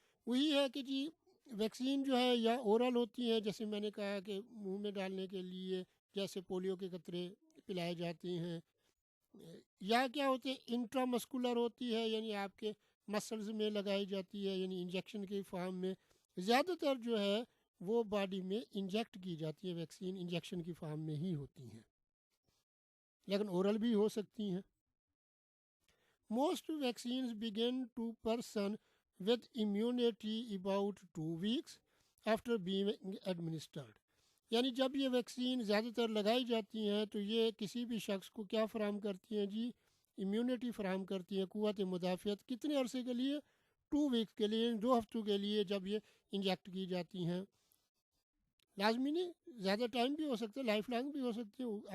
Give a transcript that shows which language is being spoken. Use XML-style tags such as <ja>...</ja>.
<ur>وہی ہے کہ جی ویکسین جو ہے یا اورل ہوتی ہے، جیسے میں نے کہا کہ منہ میں ڈالنے کے لیے جیسے پولیو کے قطرے پلائے جاتے ہیں، یا کیا ہوتے ہیں انٹرا مسکولر ہوتی ہے، یعنی آپ کے مسلز میں لگائی جاتی ہے، یعنی انجیکشن کی فارم میں. زیادہ تر جو ہے وہ باڈی میں انجیکٹ کی جاتی ہے ویکسین، انجیکشن کی فارم میں ہی ہوتی ہیں، لیکن اورل بھی ہو سکتی ہیں.</ur> <en>Most vaccines begin to person with immunity about 2 weeks after being administered.</en> <ur>یعنی جب یہ ویکسین زیادہ تر لگائی جاتی ہیں تو یہ کسی بھی شخص کو کیا فراہم کرتی ہیں جی، امیونٹی فراہم کرتی ہیں، قوت مدافعت. کتنے عرصے کے لیے؟ 2 ویکس کے لیے، 2 ہفتوں کے لیے جب یہ انجیکٹ کی جاتی ہیں. لازمی نہیں، زیادہ ٹائم بھی ہو سکتا ہے، لائف لانگ بھی ہو سکتے ہیں.</ur>